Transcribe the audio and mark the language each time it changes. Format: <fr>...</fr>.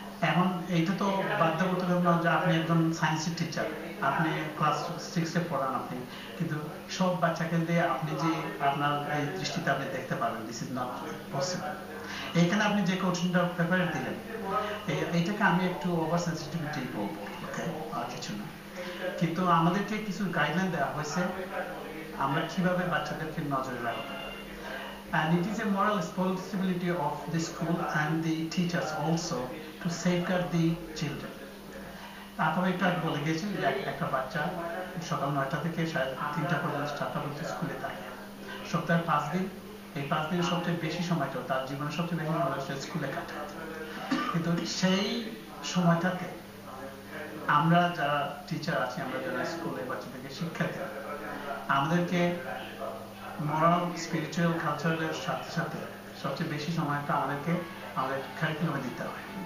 <bn>এখন এইটা তো বাধ্যগত না যে আপনি একজন সায়েন্সের টিচার, আপনি ক্লাস 6 পড়ান আপনি, কিন্তু সব বাচ্চাকে দিয়ে আপনি যে আপনার এই দৃষ্টিতে আপনি দেখতে পারবেন,</bn> <en>This is not possible.</en> <bn>এইখানে আপনি যে কোশ্চেনটা পেপারে দিলেন এইটাকে আমি একটু ওভার সেন্সিটিভিটি বলবো, আর কিছু না। কিন্তু আমাদেরকে কিছু গাইডলাইন দেওয়া হয়েছে আমরা কিভাবে বাচ্চাদেরকে নজরে রাখবো।</bn> <en>And it is a moral responsibility of the school and the teachers also to safeguard the children.</en> <bn>আপনারা একটু আগে বলে গেছেন যে একটা বাচ্চা সকাল 9টা থেকে 3:30 পর্যন্ত 4টা পর্যন্ত স্কুলে থাকে, সপ্তাহে 5 দিন। এই 5 দিনের সবচেয়ে বেশি সময়টা তার জীবনের সবচেয়ে বেশি সময় স্কুলে কাটায়। কিন্তু সেই সময়টাতে আমরা যারা টিচার আছি, আমরা যারা স্কুলে বাচ্চাদেরকে শিক্ষা দিই, আমাদেরকে moral, spiritual, cultural এর সাথে সাথে সবচেয়ে বেশি সময়টা আমাদেরকে আমাদের কারিকুলামে দিতে হবে।</bn>